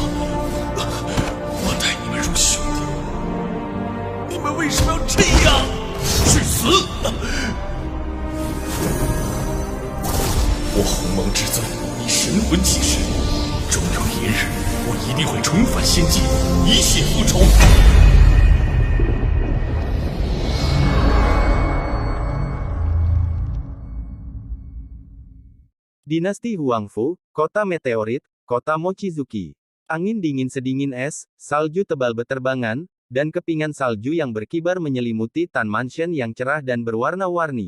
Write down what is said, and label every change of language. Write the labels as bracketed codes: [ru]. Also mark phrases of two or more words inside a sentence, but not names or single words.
[zh] 我待你们如兄弟，你们为什么要这样？去死！我鸿蒙至尊以神魂起誓，终有一日，我一定会重返仙界，以血复仇。 [id] Dinasti Huangfu, Kota Meteorit, Kota Mochizuki. Angin dingin sedingin es, salju tebal beterbangan, dan kepingan salju yang berkibar menyelimuti Tan Mansion yang cerah dan berwarna-warni.